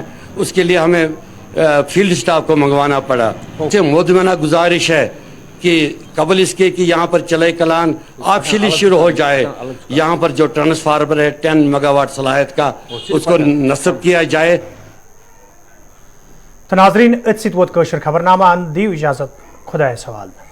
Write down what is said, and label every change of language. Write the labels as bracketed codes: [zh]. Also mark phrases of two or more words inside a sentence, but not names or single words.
[ur] اس کے لیے ہمیں فیلڈ سٹاف کو منگوانا پڑا. مودمانہ گزارش ہے کہ قبل اس کے کہ یہاں پر چلے کلان آپشلی شروع ہو جائے یہاں پر جو ٹرانسفارمر ہے 10 میگا واٹ صلاحیت کا اس کو نصب کیا جائے. [ks] تو ناظرین ات ست ووت خبر نامہ دیو اجازت خدا سوال.